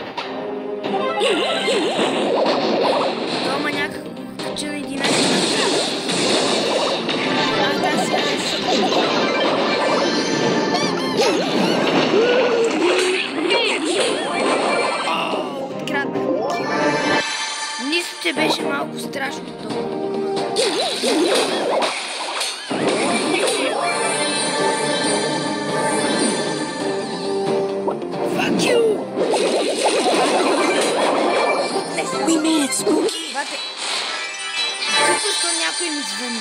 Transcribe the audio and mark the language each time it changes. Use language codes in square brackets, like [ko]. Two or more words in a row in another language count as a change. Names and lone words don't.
[bg] Тома някакво кача на 11 лева. Аз тази сега откраднах. Нищо, че беше малко страшно толкова. [en] We made it, Spooky. [bg] Бате, тук що някой ми звънна.